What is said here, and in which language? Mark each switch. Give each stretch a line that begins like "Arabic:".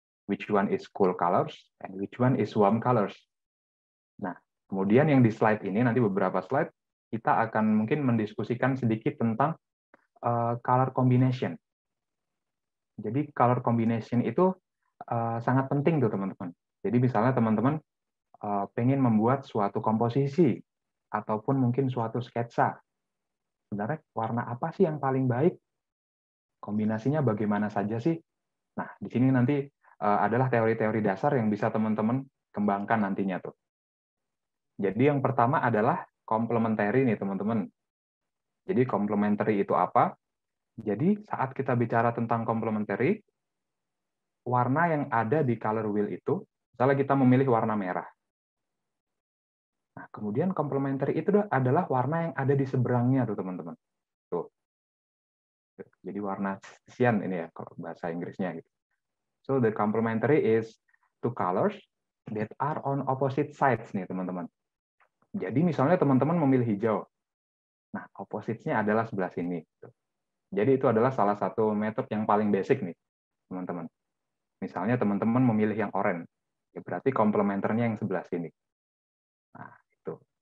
English: Which one is cool colors and which one is warm colors.
Indonesian: Nah, kemudian yang di slide ini nanti beberapa slide kita akan mungkin mendiskusikan sedikit tentang color combination. Jadi color combination itu sangat penting tuh teman-teman. Jadi misalnya teman-teman pengen membuat suatu komposisi ataupun mungkin suatu sketsa. Sebenarnya warna apa sih yang paling baik? Kombinasinya bagaimana saja sih? Nah, di sini nanti adalah teori-teori dasar yang bisa teman-teman kembangkan nantinya tuh. Jadi yang pertama adalah complementary nih teman-teman. Jadi complementary itu apa? Jadi saat kita bicara tentang complementary, warna yang ada di color wheel itu, misalnya kita memilih warna merah. Nah, kemudian complementary itu adalah warna yang ada di seberangnya tuh teman-teman. Tuh. Jadi warna cyan ini ya kalau bahasa Inggrisnya gitu.
English: So the complementary is two colors that are on opposite sides
Indonesian: nih teman-teman. Jadi misalnya teman-teman memilih hijau. Nah, opposite-nya adalah sebelah sini. Jadi itu adalah salah satu metode yang paling basic nih, teman-teman. Misalnya teman-teman memilih yang oranye, ya berarti komplementernya yang sebelah sini. Nah, itu.